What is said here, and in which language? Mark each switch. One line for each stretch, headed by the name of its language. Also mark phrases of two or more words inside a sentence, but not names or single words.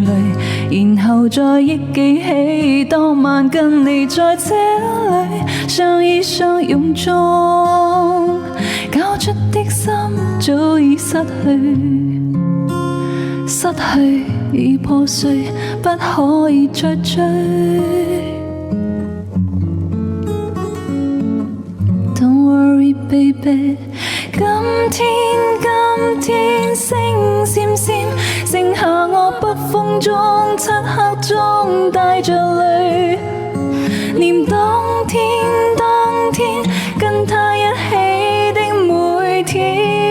Cantonese: 累，然後再憶記起當晚跟你在這裏相依相擁中，交出的心早已失去，失去已破碎，不可以再追。
English: Don't worry baby，
Cantonese: 今天星閃閃，剩下我北風中漆黑中帶着淚，念當天跟他一起的每天。